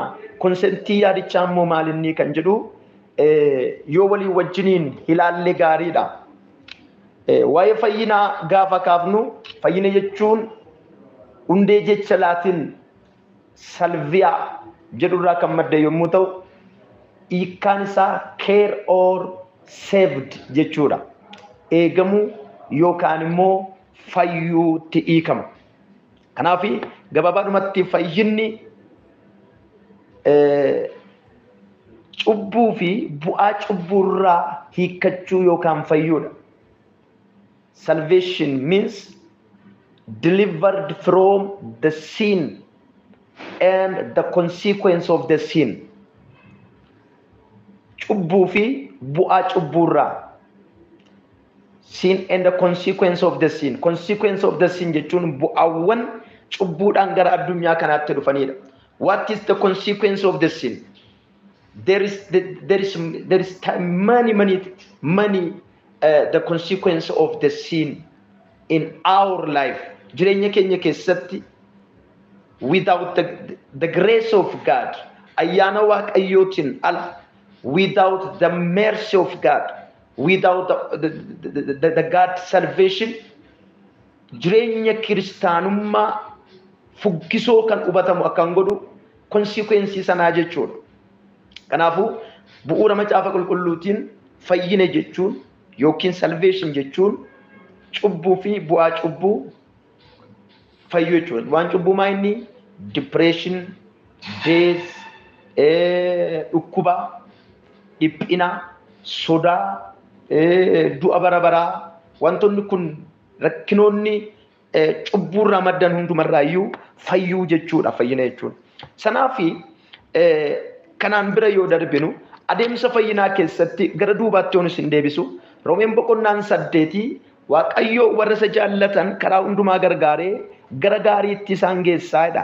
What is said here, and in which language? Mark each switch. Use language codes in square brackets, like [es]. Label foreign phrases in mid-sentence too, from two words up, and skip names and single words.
[om] Konsentii yaadichaa immoo maal inni kan jedhu yoo walii wajjiniin ilaalle gaariidha. Waa'ee fayyinaa gaafa kaafnu fayyina jechuun hundee jecha laatiin salviyaa jedhurraa kan madde yommuu ta'u, hiikkaan isaa [en] care or saved [om] jechuudha. Eegamuu yookaan immoo fayyuutti hiikama. Kanaaf gabaabaadhumatti fayyinni cubbuu fi bu'aa cubbuurraa hiikkachuu yookaan fayyuudha. [en] Salvation means delivered from the sin and the consequence of the sin. [om] Cubbuu fi bu'aa cubbuurraa. [en] Sin and the consequence of the sin. Consequence of the sin [om] jechuun bu'aawwan cubbuudhaan gara addunyaa kanaatti dhufanidha. [en] What is the consequence of the sin? There is many the consequence of the sin in our life. [om] Jireenya keenya keessatti [en] without the grace of God, [om] ayyaana waaqayyootiin ala, [en] without the mercy of God, without the God salvation, [om] jireenya kiristaanummaa fuggisoo kan hubatamu akkan godhu consequence sanaa jechuudha. Kanaafuu bu'uura macaafa qulqulluutiin fayyina jechuun yookiin salvation jechuun cubbuu fi bu'aa cubbuu fayyuu jechuudha. Waan cubbuu maa inni [en] depression, death, [om] dhukkuba, dhiphina, sodaa, du'a bara baraa, wantoonni kun rakkinoonni cubbuurraa maddan hundumarraayyuu fayyuu jechuudha, fayyina jechuudha. Sanaafi kanaan bira yoo darbinu adeemsa fayyinaa keessatti gara duubaatti yoon isin deebisu Roomeen boqonnaan 8 Waaqayyo warra isa jaallatan karaa hundumaa gargaaree gara gaariitti isaan geessaadha.